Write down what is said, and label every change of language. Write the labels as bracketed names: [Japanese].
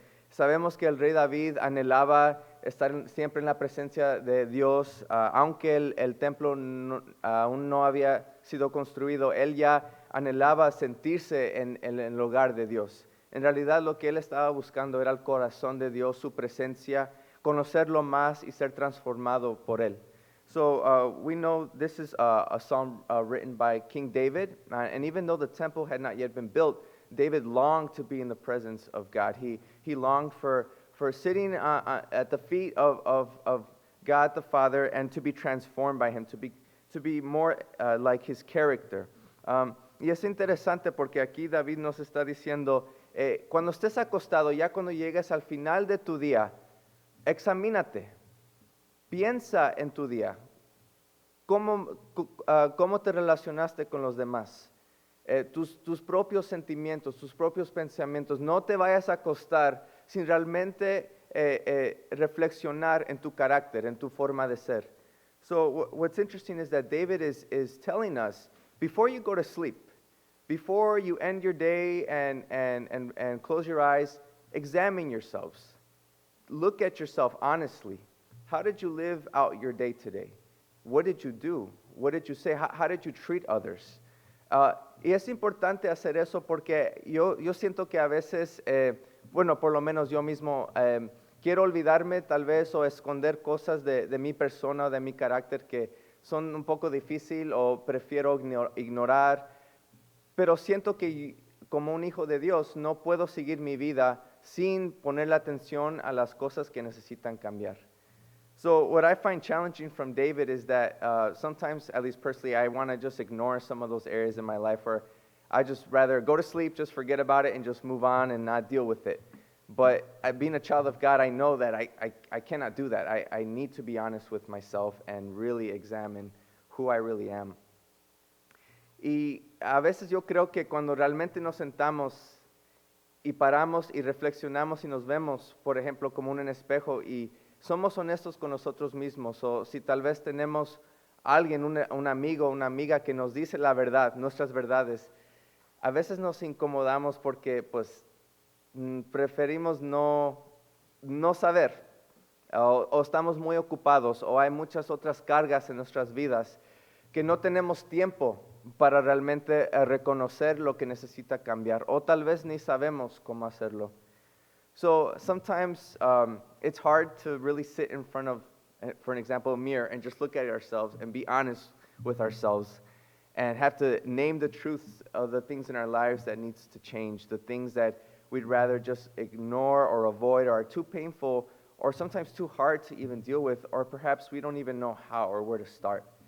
[Spanish] Sabemos que el rey David anhelaba estar siempre en la presencia de Dios, aunque el templo aún no había sido construido, él ya anhelaba sentirse en el hogar de Dios. En realidad lo que él estaba buscando era el corazón de Dios, su presencia, conocerlo más y ser transformado por él. [English] So we know this is a psalm written by King David, and even though the temple had not yet been built, David longed to be in the presence of God. He longed for sitting at the feet of God the Father and to be transformed by Him, to be more like His character. [Spanish] Y es interesante porque aquí David nos está diciendo, cuando estés acostado, ya cuando llegues al final de tu día, examínate, piensa en tu día, cómo te relacionaste con los demás. Tus propios sentimientos, tus propios pensamientos. No te vayas a acostar sin realmente reflexionar en tu carácter, en tu forma de ser. [English] So what's interesting is that David is telling us, before you go to sleep, before you end your day and close your eyes, examine yourselves. Look at yourself honestly. How did you live out your day today? What did you do? What did you say? How did you treat others? [Spanish] Y es importante hacer eso porque yo siento que a veces, bueno, por lo menos yo mismo, quiero olvidarme tal vez o esconder cosas de mi persona o de mi carácter que son un poco difícil o prefiero ignorar, pero siento que como un hijo de Dios no puedo seguir mi vida sin ponerle atención a las cosas que necesitan cambiar. [English] So what I find challenging from David is that sometimes, at least personally, I want to just ignore some of those areas in my life where I just rather go to sleep, just forget about it, and just move on and not deal with it. But being a child of God, I know that I cannot do that. I need to be honest with myself and really examine who I really am. [Spanish] Y a veces yo creo que cuando realmente nos sentamos y paramos y reflexionamos y nos vemos, por ejemplo, como en un espejo y somos honestos con nosotros mismos, o si tal vez tenemos alguien, un amigo, una amiga que nos dice la verdad, nuestras verdades, a veces nos incomodamos porque pues preferimos no saber, o estamos muy ocupados, o hay muchas otras cargas en nuestras vidas que no tenemos tiempo para realmente reconocer lo que necesita cambiar, o tal vez ni sabemos cómo hacerlo. [English] So sometimes it's hard to really sit in front of, for an example, a mirror and just look at ourselves and be honest with ourselves and have to name the truths of the things in our lives that needs to change, the things that we'd rather just ignore or avoid or are too painful or sometimes too hard to even deal with, or perhaps we don't even know how or where to start.